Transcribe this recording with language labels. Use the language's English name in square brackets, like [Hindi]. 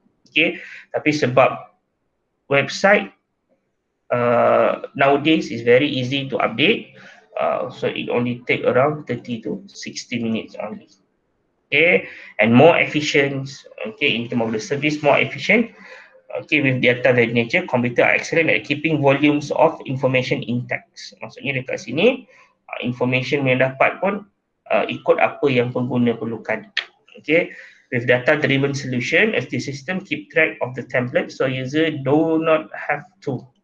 [English] Okay, [Malay] tapi sebab [English] website nowadays is very easy to update, so it only take around 30 to 60 minutes only. Okay, and more efficient, okay, in terms of the service, more efficient. Okay, with data [Malay] dari [English] nature, computer are excellent at keeping volumes of information intact. [Malay] Maksudnya dekat sini, information yang dapat pun ikut apa yang pengguna perlukan. [English] Okay, with data-driven solution, as the system keep track of the template, so user do not have to.